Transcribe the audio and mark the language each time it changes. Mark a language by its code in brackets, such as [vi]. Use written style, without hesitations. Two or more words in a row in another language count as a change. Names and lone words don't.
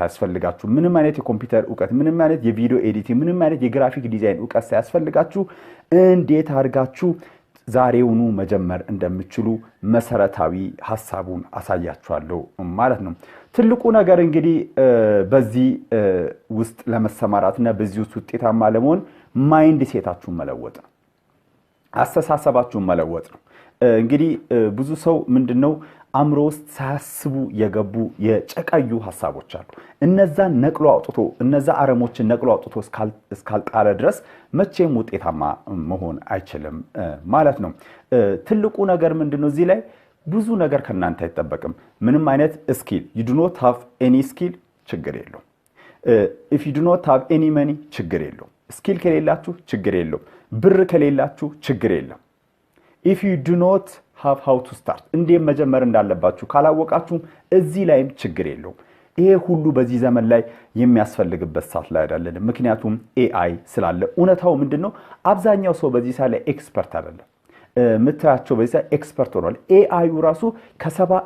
[am] አያስፈልጋችሁ፣ ምንም አይነት የኮምፒውተር ዕውቀት፣ ምንም አይነት የቪዲዮ ኤዲቲንግ፣ ምንም አይነት የግራፊክ ዲዛይን ዕውቀት ሳያስፈልጋችሁ እንዴት አድርጋችሁ ዛሬውኑ መጀመር እንደምትችሉ መሰረታዊ ሐሳቡን አሳያችኋለሁ ማለት ነው። ትልቁ ነገር እንግዲህ በዚህ ውስጥ ለመሰማራትና በዚህ ውስጥ ውጤታማ ለመሆን ማይንድ ሴታችሁን መለወጥ ነው፣ አስተሳሰባችሁን መለወጥ ነው። እንግዲህ ብዙ ሰው ምንድነው አእምሮ ውስጥ ሳያስቡ የገቡ የጨቀዩ ሐሳቦች አሉ። እነዛን ነቅሎ አውጥቶ እነዛ አረሞችን ነቅሎ አውጥቶ እስካልጣለ ድረስ መቼም ውጤታማ መሆን አይችልም ማለት ነው። ትልቁ ነገር ምንድነው እዚህ ላይ ብዙ ነገር ከናንተ አይጠበቅም። ምንም አይነት ስኪል [en] you do not have any skill [am] ችግር የለውም። [en] if you do not have any money [am] ችግር የለውም። ስኪል ከሌላችሁ ችግር የለውም። ብር ከሌላችሁ ችግር የለም። [en] if you do not have how to start [am] እንዴት መጀመር እንዳለባችሁ ካላወቃችሁ እዚህ ላይም ችግር የለውም። ይሄ ሁሉ በዚህ ዘመን ላይ የሚያስፈልግበት ሰዓት ላይ አይደለም፣ ምክንያቱም ኤአይ ስላለ። እውነታው ምንድነው አብዛኛው ሰው በዚህ ሰዓት ላይ ኤክስፐርት አይደለም። ምታያቸው በዚህ ኤክስፐርት ሆኗል። ኤአዩ ራሱ ከ70